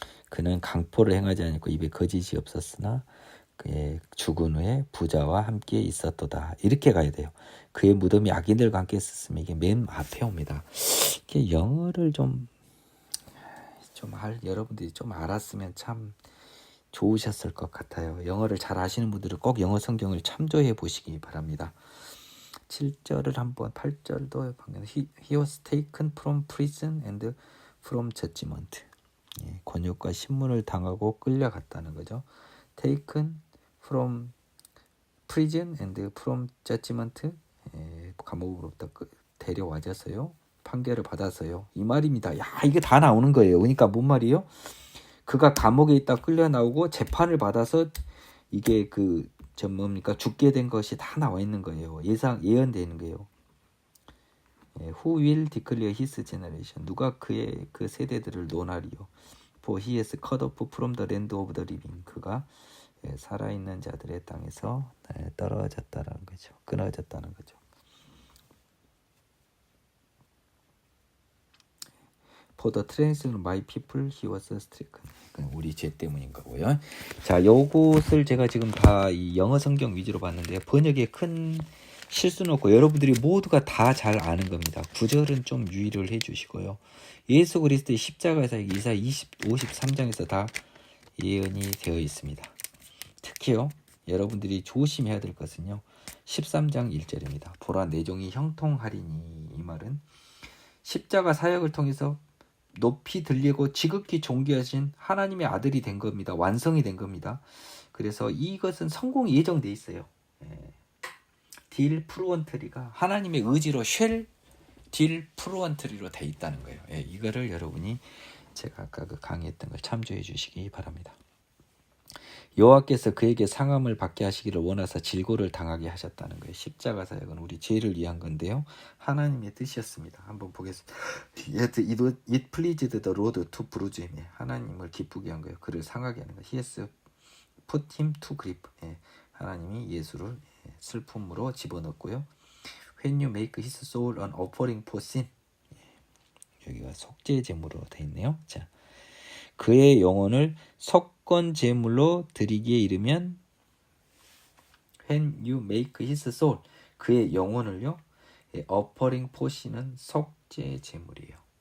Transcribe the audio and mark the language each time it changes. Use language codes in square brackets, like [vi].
[ko] 그는 강포를 행하지 않고 입에 거짓이 없었으나 그의 죽은 후에 부자와 함께 있었도다. 이렇게 가야 돼요. 그의 무덤이 악인들과 함께 있었으면 이게 맨 앞에 옵니다. 이게 영어를 여러분들이 좀 알았으면 참 좋으셨을 것 같아요. 영어를 잘 아시는 분들은 꼭 영어 성경을 참조해 보시기 바랍니다. 7절을 한번 8절도 방금 [en] He was taken from prison and from judgment. [ko] 권역과 신문을 당하고 끌려갔다는 거죠. [en] Taken from prison and from judgment. [ko] 감옥으로부터 데려와져서요. 판결을 받아서요. 이 말입니다. 야, 이게 다 나오는 거예요. 그러니까 뭔 말이에요? 그가 감옥에 있다 끌려 나오고 재판을 받아서 이게 죽게 된 것이 다 나와 있는 거예요. 예언되는 거예요. [en] Who will declare his generation? [ko] 누가 그의 그 세대들을 논하리요? [en] For he is cut off from the land of the living. [ko] 그가 살아있는 자들의 땅에서 떨어졌다는 거죠. 끊어졌다는 거죠. [en] For the transgression of my people he was stricken. [ko] 우리 죄 때문인 거고요. 자, 요것을 제가 지금 다 이 영어 성경 위주로 봤는데요. 번역에 큰 실수는 없고 여러분들이 모두가 다 잘 아는 겁니다. 구절은 좀 유의를 해주시고요. 예수 그리스도의 십자가에서 이사 53장에서 다 예언이 되어 있습니다. 특히요, 여러분들이 조심해야 될 것은요. 13장 1절입니다. 보라 내 종이 형통하리니. 이 말은 십자가 사역을 통해서 높이 들리고 지극히 존귀하신 하나님의 아들이 된 겁니다. 완성이 된 겁니다. 그래서 이것은 성공이 예정돼 있어요. 딜 프루언트리가 하나님의 의지로 딜 프루언트리로 돼 있다는 거예요. 이거를 여러분이 제가 아까 그 강의했던 걸 참조해 주시기 바랍니다. 여호와께서 그에게 상함을 받게 하시기를 원하사 질고를 당하게 하셨다는 거예요. 십자가 사역은 우리 죄를 위한 건데요. 하나님의 뜻이었습니다. 한번 보겠습니다. [en] It pleased the Lord to bruise him. [ko] 하나님을 기쁘게 한 거예요. 그를 상하게 하는 거예요. [en] He has put him to grief. [ko] 하나님이 예수를 슬픔으로 집어넣었고요. [en] When you make his soul an offering for sin. [ko] 여기가 속죄 제물로 돼 있네요. 자, 그의 영혼을 속건 제물로 드리기에 이르면 [en] when you make his soul, [ko] 그의 영혼을요, offering 포시는 속죄 제물이에요.